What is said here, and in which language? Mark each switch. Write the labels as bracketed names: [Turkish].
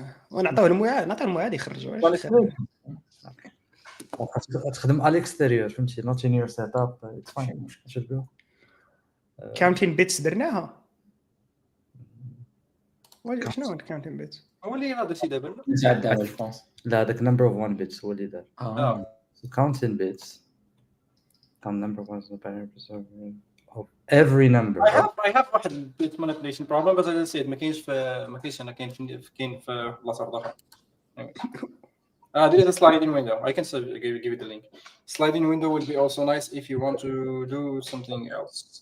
[Arabic] ونعطيوه المعاد يخرجوا. تخدم على الاكستيريور فهمتي [English] not in your setup it's fine [Arabic] نشوفوا. [English] Counting bits درناها. شنو counting bits؟ [Arabic] هو اللي هذا الشيء دابا. نتعدى على الفونس. لا هذاك [English] number of 1 bits [Arabic] هو اللي دار. [English] So counting bits. Count number of 1 is the pattern of every number. I have واحد bit manipulation problem but as I said [Arabic] ما كاينش انا كاين في بلاصه اخرى. [English] There is a sliding window. I can give you the link. Sliding window will be also nice if you want to do something else.